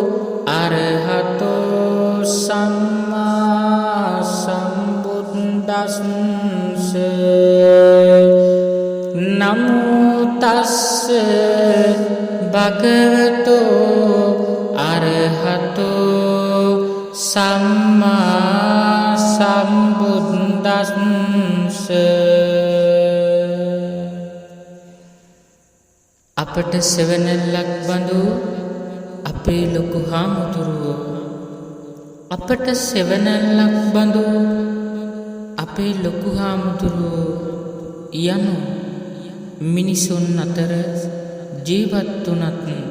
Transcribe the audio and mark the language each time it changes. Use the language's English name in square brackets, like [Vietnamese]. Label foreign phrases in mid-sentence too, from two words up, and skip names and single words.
[Pali] අරහතෝ සම්මා සම්බුද්දස්ස නමෝ තස්ස භගවතෝ අරහතෝ සම්මා සම්බුද්දස්ස [Sinhala] අපට සෙවණැල්ලක් බඳු අපේ ලොකු හාමුදුරුවෝ අපට සෙවණැල්ලක් බඳු අපේ ලොකු හාමුදුරුවෝ යනු මිනිසුන් අතර ජීවත් වුණත්